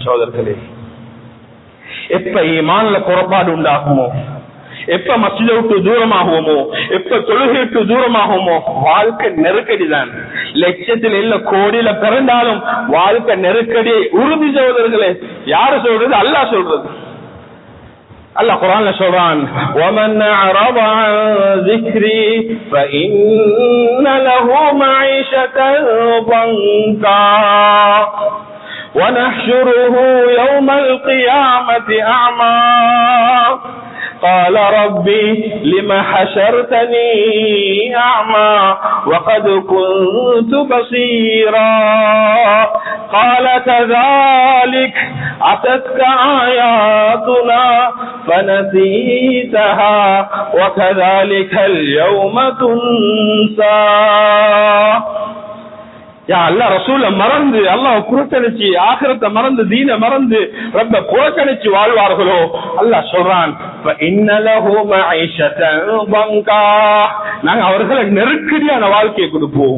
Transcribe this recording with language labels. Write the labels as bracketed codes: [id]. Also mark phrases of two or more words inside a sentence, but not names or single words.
[ta] சகோதரர்களே, எப்ப ஈமான்ல குறைபாடு உண்டாகுமோ, எப்ப மஸ்ஜிதை விட்டு தூரமாகுவோமோ, எப்ப தொழுகை விட்டு தூரமாகுமோ, வாழ்க்கை நெருக்கடி தான். லட்சத்தில் இல்ல கோடியில பிறந்தாலும் வாழ்க்கை நெருக்கடி உறுதி. சகோதரர்களே, யாரு சொல்றது? அல்லாஹ் சொல்றது. அல்லாஹ் குர்ஆன்ல சொல்றான், [ar] وَمَنْ أَعْرَضَ عَنْ ذِكْرِي فَإِنَّ لَهُ مَعِيشَةً ضَنكًا وَنَحْشُرُهُ يَوْمَ الْقِيَامَةِ أَعْمَى قال ربي لم حشرتني أعمى وقد كنت بصيرا قال كذلك أتتك آياتنا فنسيتها وكذلك اليوم تنسى. [ta] அல்லாஹ் ரசூல மறந்து, அல்லாஹ் புறக்கணிச்சு, ஆகிரத்தை மறந்து, தீன மறந்து ரப்ப புறக்கணிச்சு வாழ்வார்களோ அல்லாஹ் சொல்றான், நாங்க அவர்களை நெருக்கடியான வாழ்க்கையை கொடுப்போம்.